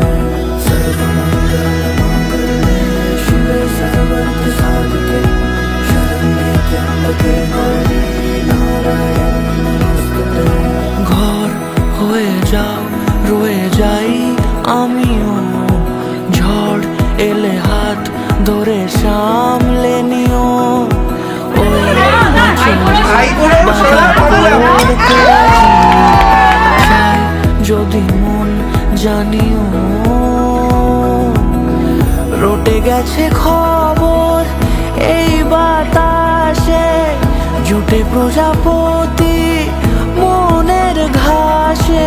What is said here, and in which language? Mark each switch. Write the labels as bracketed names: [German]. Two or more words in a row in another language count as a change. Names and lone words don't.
[Sanskrit] सर्वमङ्गलमाङ्गल्ये शिवे सर्वार्थसाधिके शरण्ये त्र्यम्बके गौरी नारायणी नमोस्तुते। [Bangla] ঘর হয়ে যাও রয়ে যাই আমিও, ঝড় এলে হাত ধরে সামলে নিও। ওই চাই যদি মন জানিও, রটে গেছে খবর এই বাতাসে, জুটে প্রজাপতি মনের ঘাসে।